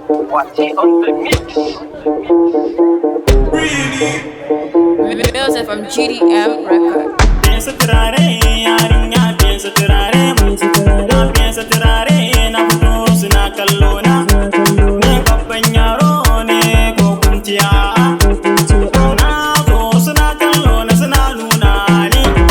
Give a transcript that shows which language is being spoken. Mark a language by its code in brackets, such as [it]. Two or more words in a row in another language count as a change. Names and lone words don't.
[en] What's it on the mix? Music from G D M Records. [ha] Fesa turare, yarinya, fesa turare. Na fesa turare, na fito suna kallo na. Ni babban yaro ne ko kun ji a'a? Na zo suna kallo na suna nuna ni.